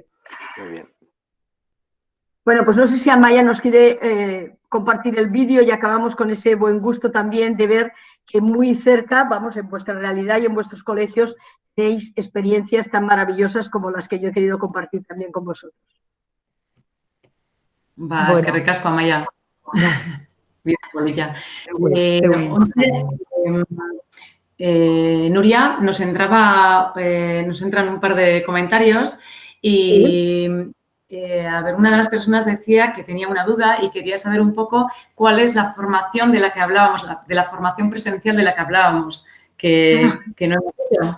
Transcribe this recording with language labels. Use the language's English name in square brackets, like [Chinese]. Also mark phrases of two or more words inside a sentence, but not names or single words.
[Spanish] Muy bien. Bueno, pues no sé si Amaya nos quiere compartir el vídeo y acabamos con ese buen gusto también de ver que muy cerca, vamos, en vuestra realidad y en vuestros colegios, tenéis experiencias tan maravillosas como las que yo he querido compartir también con vosotros. [Basque] Ba, [Spanish] Bueno. [Basque] eskerrik asko, Amaia. Bide polita. [Spanish] Nuria, nos entran un par de comentarios y a ver, una de las personas decía que tenía una duda y quería saber un poco cuál es la formación de la que hablábamos, de la formación presencial de la que hablábamos, que no hemos hecho.